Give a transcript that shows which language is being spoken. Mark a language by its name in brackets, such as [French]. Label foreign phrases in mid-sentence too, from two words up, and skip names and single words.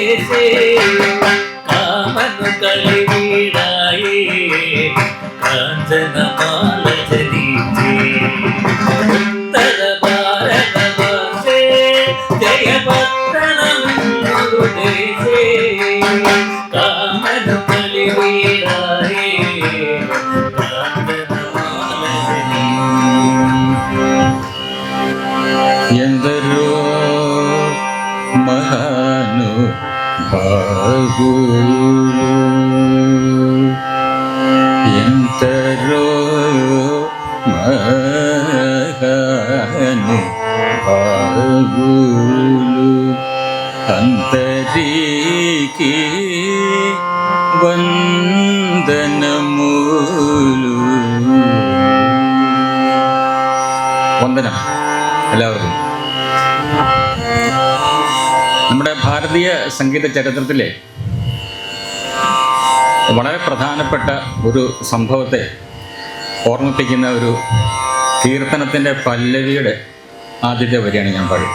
[Malayalam] കാമനു കളിവീടായേ കാഞ്ചനമാല ജനിച്ചേ ഉത്തര ഭാരതവർഷേ ജയപത്തനമെന്നൊരു ദേശേ കാമനു കളിവീടായേ കാഞ്ചനമാല [Telugu] ఎందరో మహానుభావులు ఎందరో మహానుభావులు అంతరికి వందనములు. [Malayalam] వందനം എല്ലാവർക്കും. നമ്മുടെ ഭാരതീയ സംഗീത ചരിത്രത്തിലെ വളരെ പ്രധാനപ്പെട്ട ഒരു സംഭവത്തെ ഓർമ്മിപ്പിക്കുന്ന ഒരു കീർത്തനത്തിൻ്റെ പല്ലവിയുടെ ആദ്യത്തെ വരിയാണ് ഞാൻ പാടുന്നത്.